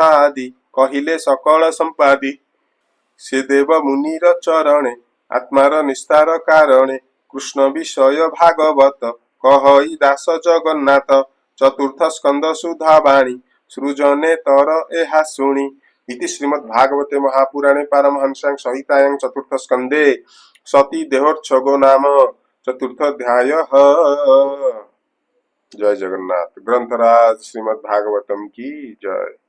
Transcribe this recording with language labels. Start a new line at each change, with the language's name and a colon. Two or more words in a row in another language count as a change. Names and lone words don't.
Odia: ଆଦି କହିଲେ ସକଳ ସମ୍ପାଦି ସେ ଦେବ ମୁନିର ଚରଣେ ଆତ୍ମାର ନିସ୍ତାର କାରଣେ କୃଷ୍ଣ ବିଷୟ ଭାଗବତ କହଇ ଦାସ ଜଗନ୍ନାଥ ଚତୁର୍ଥ ସ୍କନ୍ଦ ସୁଧା ବାଣୀ ସୃଜନେ ତର ଏହା ଶୁଣି
Sanskrit: इति श्रीमद्भागवते महापुराणे पारमहंस्यां संहितायां चतुर्थ स्कंदे सती देहोत्सर्गो नाम चतुर्थोऽध्यायः।
Hindi: जय जगन्नाथ। ग्रंथराज श्रीमद्भागवतम की जय।